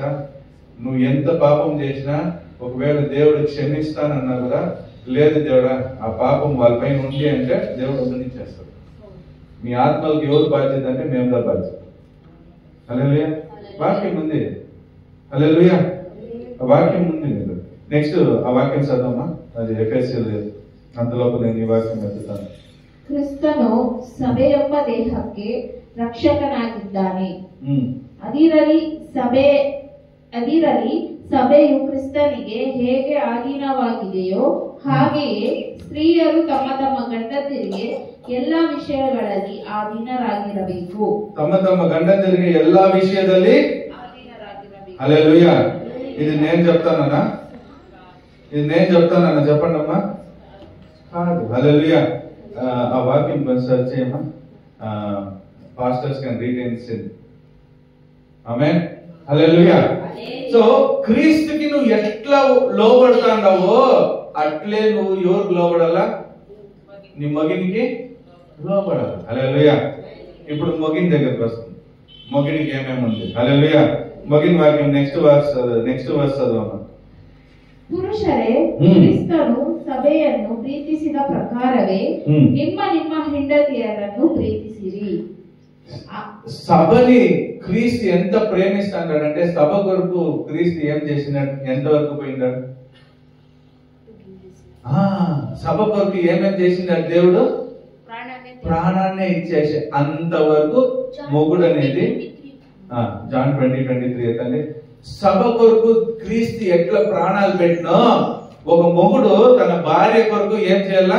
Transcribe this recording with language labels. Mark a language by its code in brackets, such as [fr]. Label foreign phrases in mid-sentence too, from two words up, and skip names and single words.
[te] నువ్వు ఎంత పాపం చేసినా ఒకవేళ దేవుడు క్షమిస్తానన్నా కూడా, లేదు దేవుడా ఆ పాపం వాళ్ళపైన ఉంది అంటే దేవుడు వదిలించేస్తాడు. మీ ఆత్మలకు ఎవరు బాధ్యత అంటే మేము దా బాధ్యత. హల్లెలూయా. వాక్యం ఉంది. హల్లెలూయా. వాక్యం ఉంది. నెక్స్ట్ ఆ వాక్యం చదవమ్మా. అది ఎఫెసీయులు. అంతలోపు నేను ఈ వాక్యం ఎత్తుతాను. [kn] ಕ್ರಿಸ್ತನು ಸಭೆಯೆಂಬ ದೇಹಕ್ಕೆ ರಕ್ಷಕನಾಗಿದ್ದಾನೆ. ಅದಿರಲಿ ಸಭೆಯು ಕ್ರಿಸ್ತನಿಗೆ ಹೇಗೆ ಅಧೀನವಾಗಿದೆಯೋ ಹಾಗೆಯೇ ಸ್ತ್ರೀಯರು ತಮ್ಮ ತಮ್ಮ ಗಂಡಂದಿರಿಗೆ ಎಲ್ಲಾ ವಿಷಯಗಳಲ್ಲಿ ಅಧೀನರಾಗಿರಬೇಕು. ತಮ್ಮ ತಮ್ಮ ಗಂಡಂದಿರಿಗೆ ಎಲ್ಲಾ ವಿಷಯದಲ್ಲಿ ಅಧೀನರಾಗಿರಬೇಕು. [te] హల్లెలూయా. ఇది నేను చెప్తానన్నా? ఇది నేను చెప్తానన్నా? చెప్పండి అమ్మా. కాదు. హల్లెలూయా. ఆ వాక్యం సెర్చ్ చేయమ్మా. [en] pastors can read in sin. ఆమేన్. [te] హల్లెలూయా. సో క్రీస్తుకి నువ్వు ఎట్లా లోబడతాండావో అట్లే నువ్వు ఎవరికి లోబడాలా? నీ మగినికి లోబడాలి. హల్లెలూయా. ఇప్పుడు మగిన్ దగ్గరికి వస్తుంది. మగినికి ఏమేమి ఉంది? హల్లెలూయా. మగిన్ వాక్యం [en] next verse [te] చదవమ్మా. [kn] ಪುರುಷರೇ, ಕ್ರಿಸ್ತನು ಸಭೆಯನ್ನು ಪ್ರೀತಿಸಿದ ಪ್ರಕಾರವೇ ನಿಮ್ಮ ನಿಮ್ಮ ಹೆಂಡತಿಯರನ್ನು ಪ್ರೀತಿಸಿರಿ. [te] సభని క్రీస్తు ఎంత ప్రేమిస్తాడంటే సభ కొరకు క్రీస్తు ఏం చేసినాడు? ఎంత వరకు పోయినాడు? సభ కొరకు ఏమేం చేసినాడు దేవుడు? ప్రాణాన్ని ఇచ్చేసి అంతవరకు మొగుడు అనేది జాన్ 20:23 అయితే సభ కొరకు క్రీస్తు ఎట్లా ప్రాణాలు పెట్టినో ఒక మొగుడు తన భార్య కొరకు ఏం చేయాలా?